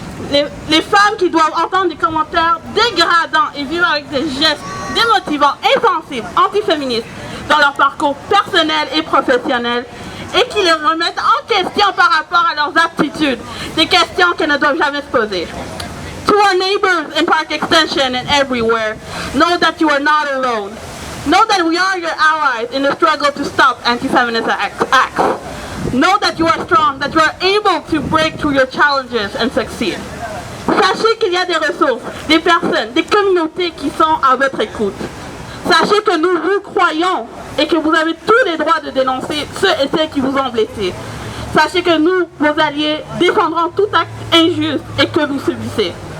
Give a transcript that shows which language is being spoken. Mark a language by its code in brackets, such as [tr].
[fr] Les femmes qui doivent entendre des commentaires dégradants et vivre avec des gestes démotivants, insensibles, antiféministes dans leur parcours personnel et professionnel et qui les remettent en question par rapport à leurs aptitudes, des questions qu'elles ne doivent jamais se poser. [en] To our neighbors in Park Extension and everywhere, know that you are not alone. Know that we are your allies in the struggle to stop anti-feminist acts. Know that you are strong, that you are able to break through your challenges and succeed. [fr] Sachez qu'il y a des ressources, des personnes, des communautés qui sont à votre écoute. Sachez que nous vous croyons et que vous avez tous les droits de dénoncer ceux et celles qui vous ont blessés. Sachez que nous, vos alliés, défendrons tout acte injuste et que vous subissez.